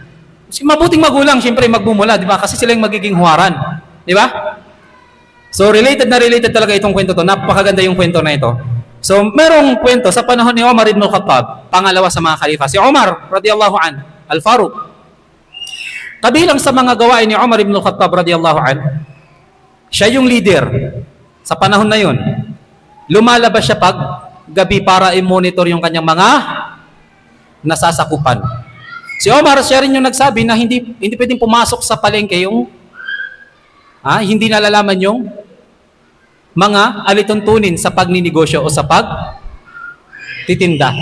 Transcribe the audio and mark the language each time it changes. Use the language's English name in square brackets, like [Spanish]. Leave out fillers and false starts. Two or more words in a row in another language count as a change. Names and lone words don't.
[Filipino] Si mabuting magulang, siyempre magmumula, di ba? Kasi sila yung magiging huwaran. Di ba? So, related talaga itong kwento to. Napakaganda yung kwento na ito. So, merong kwento sa panahon ni Omar ibn Khattab, pangalawa sa mga khalifa. Si Omar, [Arabic] رضي الله عن، الفاروق. [Filipino] Kabilang sa mga gawain ni Omar ibn Khattab, [Arabic] رضي الله عن, [Filipino] siya yung leader sa panahon na yun. Lumalabas siya pag gabi para i-monitor yung kanyang mga nasasakupan. Si Omar, siya rin yung nagsabi na hindi pwedeng pumasok sa palengke yung hindi nalalaman yung mga alituntunin sa pagninegosyo o sa pagtitinda.